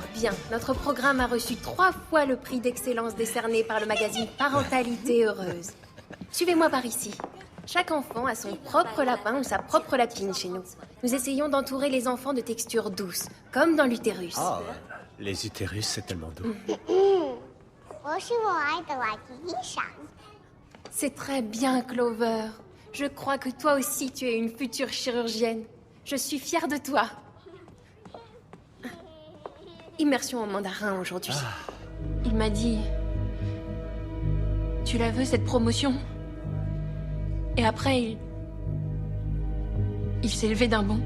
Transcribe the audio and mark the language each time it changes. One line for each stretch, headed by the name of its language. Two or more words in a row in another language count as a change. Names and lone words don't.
French: Bien, notre programme a reçu 3 fois le prix d'excellence décerné par le magazine Parentalité Heureuse. Suivez-moi par ici. Chaque enfant a son propre lapin ou sa propre lapine chez nous. Nous essayons d'entourer les enfants de textures douces, comme dans l'utérus. Ah, les utérus, c'est tellement doux.
Chinese: 我是我爱的外地医生。
French: C'est très bien, Clover. Je crois que toi aussi tu es une future chirurgienne. Je suis fière de toi. Immersion en mandarin aujourd'hui. Il m'a dit... Tu la veux, cette promotion? Et après, il s'est levé d'un bond.